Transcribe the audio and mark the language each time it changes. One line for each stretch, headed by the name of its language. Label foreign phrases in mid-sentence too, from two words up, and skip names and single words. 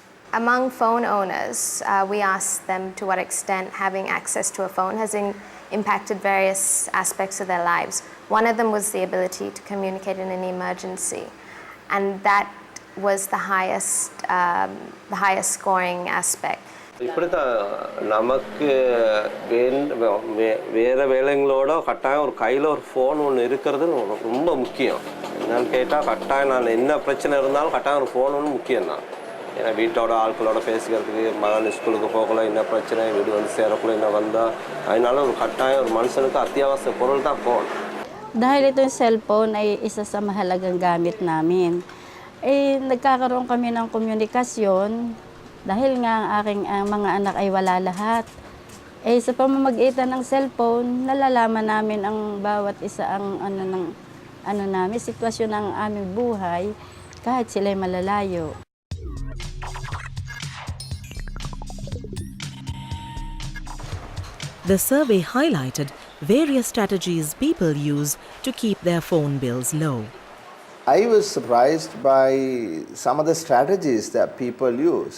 English: Among phone owners, we asked them to what extent having access to a phone has impacted various aspects of their lives. One of them was the ability to communicate in an emergency. And that was the highest scoring aspect.
Tamil: இப்படித்த நமக்கு வேறு வேலைங்களோட கட்டாயம் ஒரு கையில் ஒரு ஃபோன் ஒன்று இருக்கிறது ரொம்ப முக்கியம். என்னன்னு கேட்டால் கட்டாயம் நான் என்ன பிரச்சனை இருந்தாலும் கட்டாயம் ஒரு ஃபோன் ஒன்று முக்கியம்தான். ஏன்னா வீட்டோட ஆட்களோட பேசிக்கிறதுக்கு மகன் ஸ்கூலுக்கு போகல என்ன பிரச்சனை வீடு வந்து சேரக்குள்ள என்ன வந்தால் அதனால ஒரு கட்டாயம் ஒரு மனுஷனுக்கு அத்தியாவசிய பொருள் தான் ஃபோன்.
Filipino: Dahil itong cellphone ay isa sa mahalagang gamit namin. Nagkakaroon kami ng komunikasyon dahil nga ang aking mga anak ay wala lahat. Sa pamamagitan ng cellphone, nalalaman namin ang bawat isa ang namin, sitwasyon ng aming buhay kahit sila'y malalayo.
English: The survey highlighted various strategies people use to keep their phone bills low. I was surprised by some of the strategies that people used.